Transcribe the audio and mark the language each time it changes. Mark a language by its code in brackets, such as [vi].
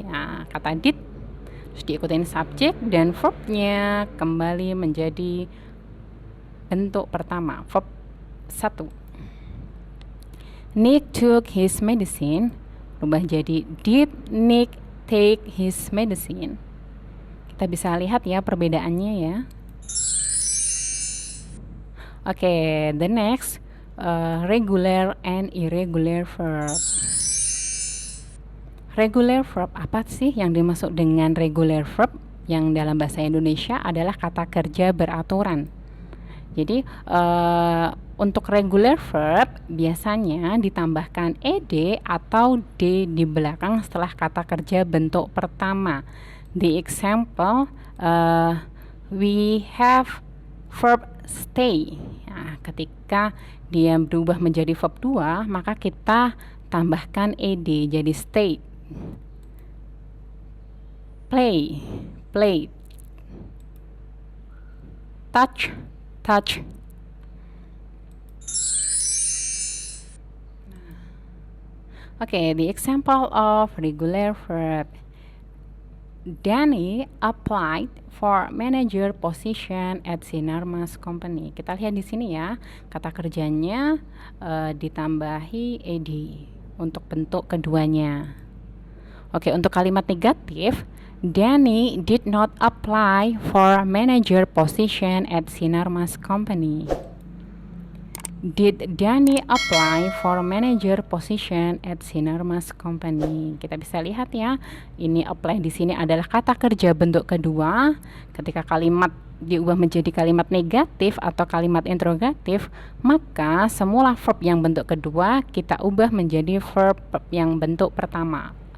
[id] Nah, kata did terus diikutin subjek dan verbnya kembali menjadi bentuk pertama, verb 1. [en] Nick took his medicine, [id] berubah jadi [en] did Nick take his medicine. [id] Kita bisa lihat ya perbedaannya ya. [en] The next, regular and irregular verb. [id] Regular verb, apa sih yang dimaksud dengan regular verb? Yang dalam bahasa Indonesia adalah kata kerja beraturan. Jadi untuk regular verb biasanya ditambahkan ed atau d di belakang setelah kata kerja bentuk pertama. [en] The example, we have verb stay. [id] Nah, ketika dia berubah menjadi verb 2, maka kita tambahkan ed jadi stay. [en] Play, played. Touch, touch. The example of regular verb. Danny applied for manager position at Sinarmas Company. [id] Kita lihat di sini ya, kata kerjanya ditambahi ed untuk bentuk keduanya. Untuk kalimat negatif, [en] Danny did not apply for manager position at Sinarmas Company. Did Danny apply for manager position at Sinarmas Company? [id] Kita bisa lihat ya, ini apply di sini adalah kata kerja bentuk kedua. Ketika kalimat diubah menjadi kalimat negatif atau kalimat interrogatif, maka semula verb yang bentuk kedua kita ubah menjadi verb yang bentuk pertama.